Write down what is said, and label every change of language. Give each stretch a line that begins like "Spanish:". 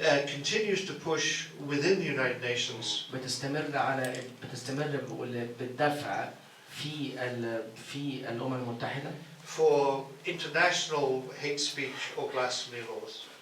English: continues to push within the United Nations.
Arabic: بتستمر بالدفع في الأمم المتحدة.
English: For international hate speech or blasphemy laws.